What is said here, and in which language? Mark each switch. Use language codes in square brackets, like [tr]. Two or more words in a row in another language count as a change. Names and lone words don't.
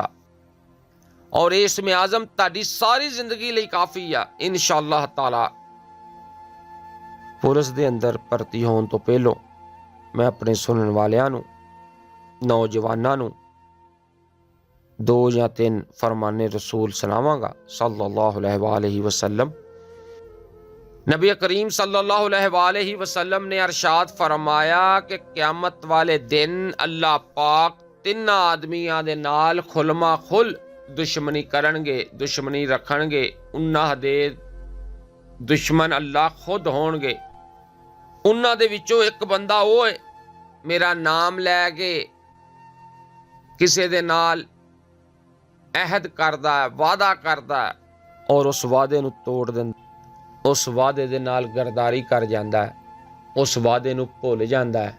[pa] ਔਰ ਇਸਮੇ ਆਜ਼ਮ ਤੁਹਾਡੀ ਸਾਰੀ ਜ਼ਿੰਦਗੀ ਲਈ ਕਾਫ਼ੀ ਆ [ar] إن شاء الله تعالى. [pa] ਪੁਲਿਸ ਦੇ ਅੰਦਰ ਭਰਤੀ ਹੋਣੇ ਤੋ ਪਹਿਲੋਂ ਮੈਂ ਆਪਣੇ ਸੁਣਨ ਵਾਲਿਆਂ ਨੂੰ, ਨੌਜਵਾਨਾਂ ਨੂੰ 2 ਯਾ 3 ਫ਼ਰਮਾਨੇ ਰਸੂਲ ਸੁਣਾਵਾਂਗਾ [ar] صلى الله عليه وسلم. [pa] ਨਬੀ ਕਰੀਮ [ar] صلى الله عليه وسلم [pa] ਨੇ ਇਰਸ਼ਾਦ ਫ਼ਰਮਾਇਆ ਕਿ ਕਿਆਮਤ ਵਾਲੇ ਦਿਨ ਅੱਲਾਹ ਪਾਕ 3 ਆਦਮੀਆਂ ਦੇ ਨਾਲ ਖੁੱਲ੍ਹਮ ਖੁੱਲ੍ਹਾ ਦੁਸ਼ਮਣੀ ਕਰਨਗੇ, ਦੁਸ਼ਮਣੀ ਰੱਖਣਗੇ। ਉਹਨਾਂ ਦੇ ਦੁਸ਼ਮਣ ਅੱਲਾਹ ਖ਼ੁਦ ਹੋਣਗੇ। ਉਹਨਾਂ ਦੇ ਵਿੱਚੋਂ ਇੱਕ ਬੰਦਾ ਉਹ ਹੈ ਮੇਰਾ ਨਾਮ ਲੈ ਕੇ ਕਿਸੇ ਦੇ ਨਾਲ ਅਹਿਦ ਕਰਦਾ ਹੈ, ਵਾਅਦਾ ਕਰਦਾ ਹੈ, ਔਰ ਉਸ ਵਾਅਦੇ ਨੂੰ ਤੋੜ ਦਿੰਦਾ, ਉਸ ਵਾਅਦੇ ਦੇ ਨਾਲ ਗ਼ੱਦਾਰੀ ਕਰ ਜਾਂਦਾ ਹੈ, ਉਸ ਵਾਅਦੇ ਨੂੰ ਭੁੱਲ ਜਾਂਦਾ ਹੈ।